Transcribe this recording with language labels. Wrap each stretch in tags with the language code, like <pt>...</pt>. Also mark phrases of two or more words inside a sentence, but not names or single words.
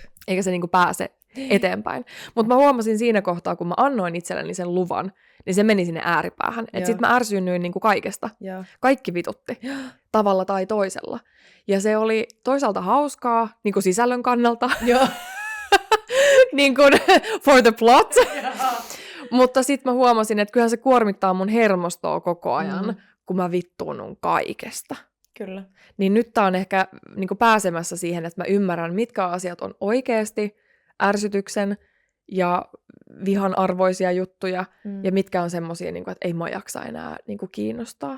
<fi>Eikä se niin kuin pääse eteenpäin. Mutta mä huomasin siinä kohtaa, kun mä annoin itselleni sen luvan, niin se meni sinne ääripäähän. Että sit mä ärsyynnyin niin kuin kaikesta. Ja. Kaikki vitutti. Tavalla tai toisella. Ja se oli toisaalta hauskaa, niin kuin sisällön kannalta. Niin kuin</fi> <en>for the plot.</en> <fi>Mutta sitten mä huomasin, että kyllähän se kuormittaa mun hermostoa koko ajan, kun mä vittuunun kaikesta. Kyllä. Niin nyt tää on ehkä niin kuin pääsemässä siihen, että mä ymmärrän, mitkä asiat on oikeasti ärsytyksen ja vihan arvoisia juttuja, ja mitkä on semmosia, niin kuin, että ei mä jaksa enää niin kuin kiinnostaa.</fi>